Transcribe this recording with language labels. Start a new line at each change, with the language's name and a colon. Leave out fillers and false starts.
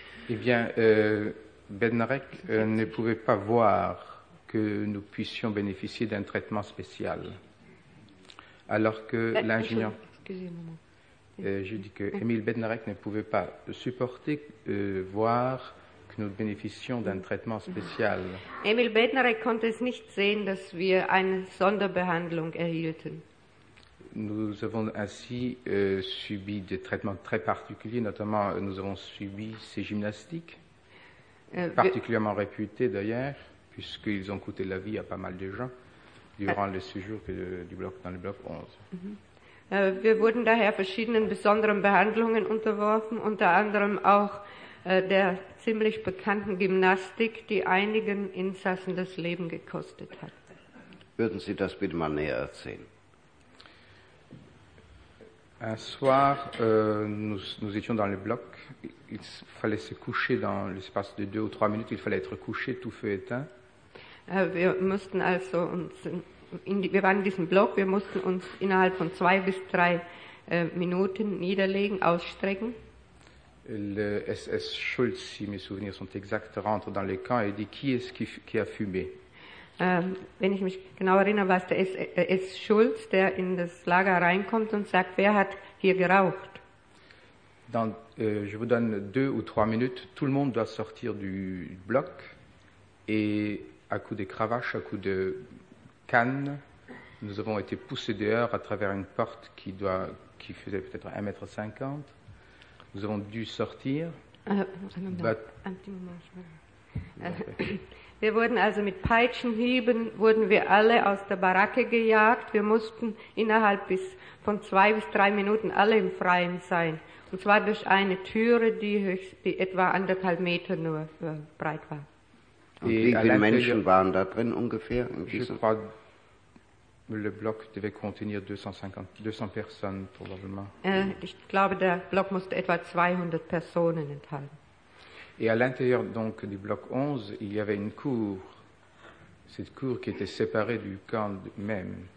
French: Eh bien, Bednarek ne pouvait pas voir que nous puissions bénéficier d'un traitement spécial. Alors que l'ingénieur... je dis que Émile Bednarek ne pouvait pas supporter voir que nous bénéficions d'un traitement spécial.
German: Émile Bednarek konnte es nicht sehen, dass wir eine Sonderbehandlung erhielten.
French: Nous avons ainsi subi des traitements très particuliers, notamment nous avons subi ces gymnastiques, particulièrement réputées d'ailleurs, puisqu'ils ont coûté la vie à pas mal de gens durant le séjour dans le bloc 11.
German: Wir wurden daher verschiedenen besonderen Behandlungen unterworfen, unter anderem auch der ziemlich bekannten Gymnastik, die einigen Insassen das Leben gekostet hat. Würden Sie das bitte mal näher erzählen?
French: Un soir, nous étions dans le bloc, il fallait se coucher dans l'espace de deux ou trois minutes, il fallait être couché, tout feu éteint.
German: Wir waren in diesem Block, wir mussten uns innerhalb von zwei bis drei Minuten niederlegen, ausstrecken.
French: Le SS Schulz, si mes souvenirs sont exacts, rentre dans le camp et dit, qui est-ce qui a fumé?
German: Wenn ich mich genau erinnere, war es der SS Schulz, der in das Lager reinkommt und sagt, wer hat hier geraucht?
French: Dans, je vous donne deux ou trois minutes, tout le monde doit sortir du Block et à coup de cravache, à coup de... Cannes, nous avons été poussés dehors à travers une porte qui faisait peut-être 1,50 m. Nous avons dû sortir. Un petit moment.
German: Wir wurden also mit Peitschenhieben, wurden wir alle aus der Baracke gejagt. Wir mussten innerhalb von zwei bis drei Minuten alle im Freien sein. Und zwar durch eine Türe, die etwa anderthalb Meter nur breit war. Und wie viele Menschen waren da drin ungefähr?
French: Le bloc devait contenir 200 personnes probablement.
German: Ich glaube, der Block musste etwa 200 Personen enthalten.
French: Et à l'intérieur donc du bloc 11, il y avait une cour. Cette cour qui était séparée du camp même.